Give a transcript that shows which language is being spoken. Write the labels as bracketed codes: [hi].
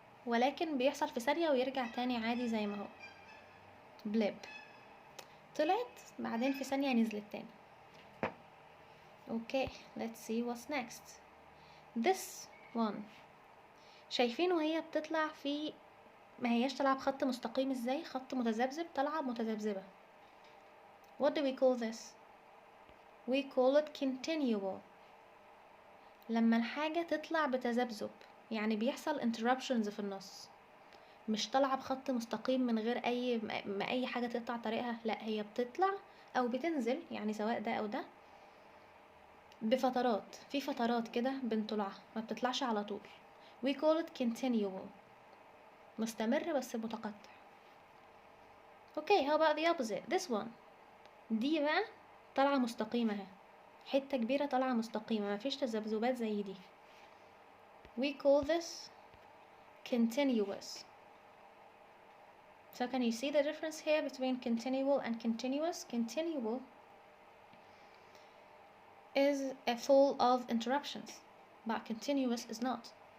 [ar] ولكن بيحصل في ثانية ويرجع تاني عادي زي ما هو. بليب طلعت بعدين في ثانية نزلت تاني. [en] Okay let's see what's next. this one [ar] شايفين وهي بتطلع في، ما هياش طالعة بخط مستقيم ازاي، خط متذبذب، طالعة متذبذبة. [en] what do we call this؟ we call it continual. [ar] لما الحاجة تطلع بتذبذب يعني بيحصل interruptions في النص، مش طالعة بخط مستقيم من غير اي حاجة تقطع طريقها، لا هي بتطلع او بتنزل يعني سواء ده او ده بفترات، في فترات كده بنطلعها، ما بتطلعش على طول. [en] we call it continual، [ar] مستمر بس متقطع. [en] okay how about the opposite this one؟ [ar] دي بقى طالعة مستقيمة اهي، حتة كبيرة طالعة مستقيمة مفيش تذبذبات زي دي. [en] we call this continuous. So can you see the difference here between continual and continuous? Continual is full of interruptions, but continuous is not.